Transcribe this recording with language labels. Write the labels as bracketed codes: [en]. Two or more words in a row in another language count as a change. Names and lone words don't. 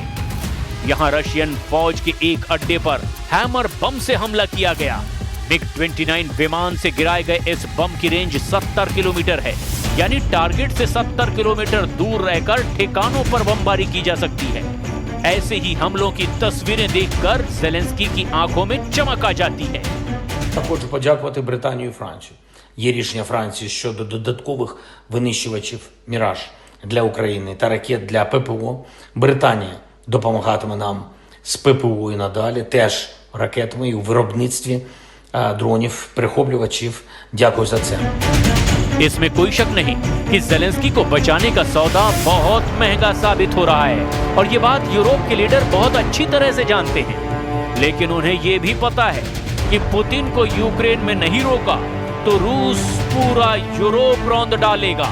[hi] यहां रशियन फौज के एक अड्डे पर हैमर बम से हमला किया गया। MiG-29 विमान से गिराए गए इस बम की रेंज 70 किलोमीटर है, यानी टारगेट से 70 किलोमीटर दूर रहकर ठिकानों पर बमबारी की जा सकती है। ऐसे ही हमलों की तस्वीरें देखकर ज़ेलेंस्की की आंखों में चमक आ जाती है। [uk] Хочу подякувати Британію і Францію. Є рішення Франції щодо додаткових винищувачів «Міраж» для України та ракет для ППО. Британія допомагатиме нам з ППО і надалі, теж ракетами і у виробництві дронів, перехоплювачів. Дякую за це. [hi] इसमें कोई शक नहीं कि ज़ेलेंस्की को बचाने का सौदा बहुत महंगा साबित हो रहा है और ये बात यूरोप के लीडर बहुत अच्छी तरह से जानते हैं। लेकिन उन्हें ये भी पता है कि पुतिन को यूक्रेन में नहीं रोका तो रूस पूरा यूरोप रौंद डालेगा।